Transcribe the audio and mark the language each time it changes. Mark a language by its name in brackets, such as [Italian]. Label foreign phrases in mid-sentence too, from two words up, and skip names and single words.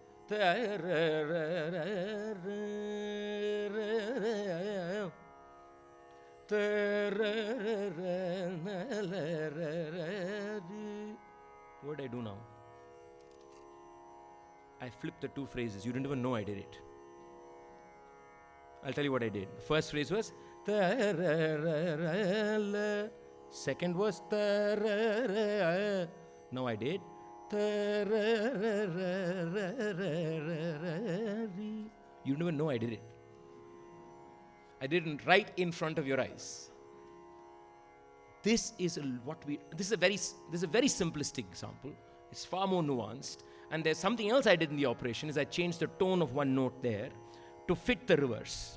[English] What did I do now? I flipped the two phrases. You didn't even know I did it. I'll tell you what I did. The first phrase was ta-ra-ra-ra-la. Second was ta-ra-ra. Now I did ta-ra-ra-ra-ra-ra-ra-ri. You never know I did it. I did it right in front of your eyes. This is a very simplistic example. It's far more nuanced. And there's something else I did in the operation is I changed the tone of one note there to fit the reverse.